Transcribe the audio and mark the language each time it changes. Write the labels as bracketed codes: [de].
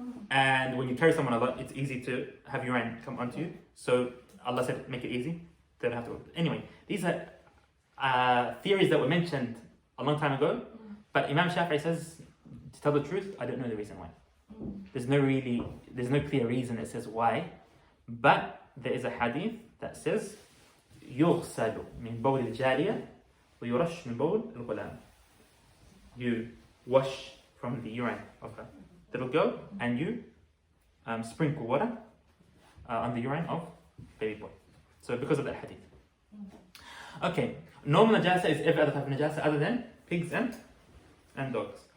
[en] And when you carry someone a lot, it's easy to have urine come onto you. So Allah said, make it easy. They don't have to. Anyway, these are theories that were mentioned a long time ago. But Imam Shafi'i says, to tell the truth, I don't know the reason why. There's no clear reason that says why. But there is a hadith that says, [ar] يغسل من بول الجارية ويرش من بول الغلام. [en] You wash from the urine of a little girl, and you sprinkle water on the urine of baby boy. So because of that hadith. Okay, normal najasa is every other type of najasa other than pigs and dogs.